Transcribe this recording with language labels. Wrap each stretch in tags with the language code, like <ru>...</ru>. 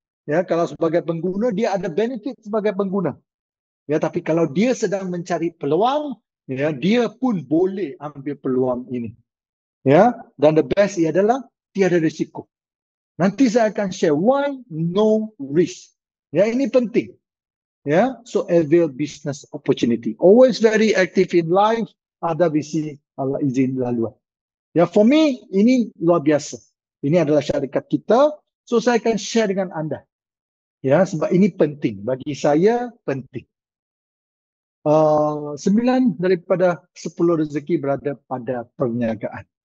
<ms>Ya, kalau sebagai pengguna, dia ada benefit sebagai pengguna. Ya, tapi kalau dia sedang mencari peluang, ya, dia pun boleh ambil peluang ini. Ya, dan the best adalah tiada risiko. Nanti saya akan share</ms> <en>why no risk.</en> <ms>Ya, ini penting.</ms> <en>Ya, so avail business opportunity. Always very active in life.</en> <ms>Ada visi Allah izin laluan. Ya,</ms> <en>for me</en> <ms>ini luar biasa. Ini adalah syarikat kita. So saya akan share dengan anda. Ya, sebab ini penting bagi saya, penting. 9 daripada 10 rezeki berada pada perniagaan.</ms>